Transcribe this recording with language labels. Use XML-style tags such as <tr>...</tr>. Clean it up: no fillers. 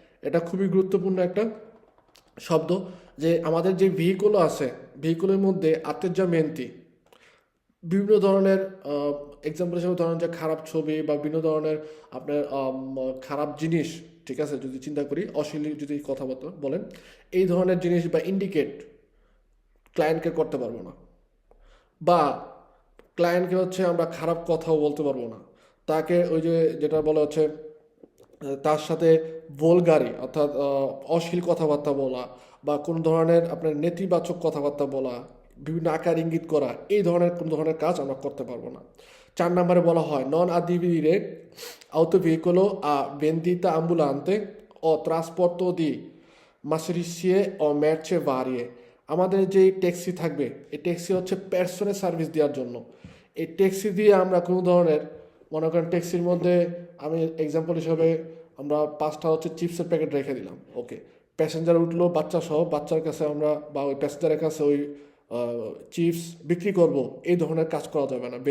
<bn>এটা খুবই গুরুত্বপূর্ণ একটা শব্দ, যে আমাদের যে ভেহিকল আছে, ভেহিকলের মধ্যে atteggiamenti, বিভিন্ন ধরনের এক্সাম্পল হিসেবে ধরেন যে খারাপ ছবি বা বিভিন্ন ধরনের আপনার খারাপ জিনিস, ঠিক আছে, যদি চিন্তা করি অশ্লীল যদি কথাবার্তা বলেন, এই ধরনের জিনিস বা ইন্ডিকেট ক্লায়েন্টকে করতে পারবো না, বা ক্লায়েন্টকে হচ্ছে আমরা খারাপ কথাও বলতে পারবো না। তাকে ওই যে যেটা বলা হচ্ছে তার সাথে ভুলগারি, অর্থাৎ অশ্লীল কথাবার্তা বলা বা কোনো ধরনের আপনার নেতিবাচক কথাবার্তা বলা, বিভিন্ন আকার ইঙ্গিত করা, এই ধরনের কোনো ধরনের কাজ আমরা করতে পারবো না। 4 নম্বরে বলা হয়</bn> <it>নন adibire autoveicolo a vendita ambulante o trasporto di mercerie o merce varie।</it> <bn>আমাদের যে ট্যাক্সি থাকবে, এই ট্যাক্সি হচ্ছে পার্সোনাল সার্ভিস দেওয়ার জন্য। এই ট্যাক্সি দিয়ে আমরা কোনো ধরনের, মনে করেন ট্যাক্সির মধ্যে আমি এক্সাম্পল হিসাবে আমরা 5টা হচ্ছে চিপসের প্যাকেট রেখে দিলাম, ওকে, প্যাসেঞ্জার উঠলো বাচ্চা সহ, বাচ্চার কাছে আমরা বা ওই প্যাসেঞ্জারের কাছে ওই চিপস বিক্রি করব, এই ধরনের কাজ করা যাবে না।</bn>